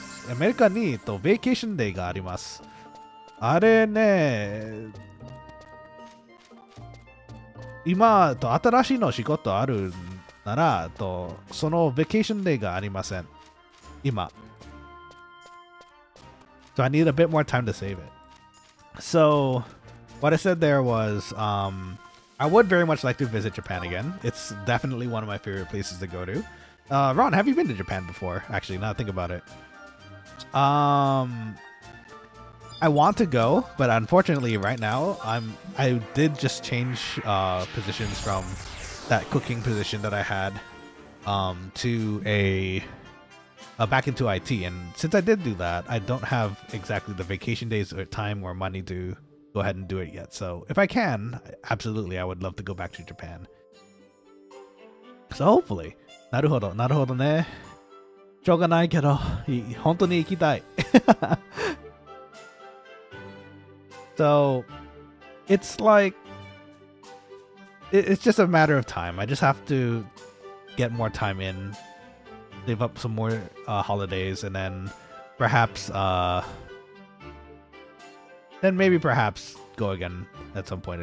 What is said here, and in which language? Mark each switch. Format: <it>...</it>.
<ja>アメリカにベーケーションデーがあります。あれね、今新しいの仕事あるならそのベーケーションデーがありません。今。</ja> <en>So I need a bit more time to save it. So what I said there was, I would very much like to visit Japan again. It's definitely one of my favorite places to go to. Ron, have you been to Japan before? Actually, now that I think about it. I want to go, but unfortunately right now I did just change positions from that cooking position that I had to a back into IT, and since I did do that, I don't have exactly the vacation days or time or money to go ahead and do it yet. So if I can, absolutely I would love to go back to Japan. So hopefully.</en> <ja>なるほど、なるほどね。しょうがないけど、本当に行きたい。</ja> <en>So it's like it's just a matter of time. I just have to get more time in, save up some more holidays, and then perhaps perhaps go again at some point.</en>